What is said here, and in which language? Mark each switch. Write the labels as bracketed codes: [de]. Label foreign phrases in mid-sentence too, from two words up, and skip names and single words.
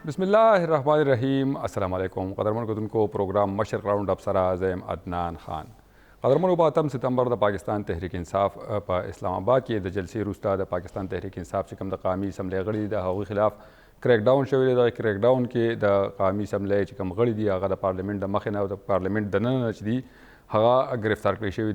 [ar] بسم اللہ الرحمن الرحیم. السلام علیکم. [ps] قدرمن کو پروگرام مشرق راؤنڈ اپ سرا زیم عدنان خان. قدرمن په 8 ستمبر د پاکستان تحریک انصاف په اسلام آباد کې د جلسې وروسته د پاکستان تحریک انصاف چې کوم د قومي اسمبلی غړي د هغوی خلاف [en] crack down [ps] شوی دی. د [en] crack down [ps] کې د قومي اسمبلی چې کوم غړي دي هغه د پارلیمنت د مخې نه او د پارلیمنت دننه چې دي هغه گرفتار کړی شوي دي.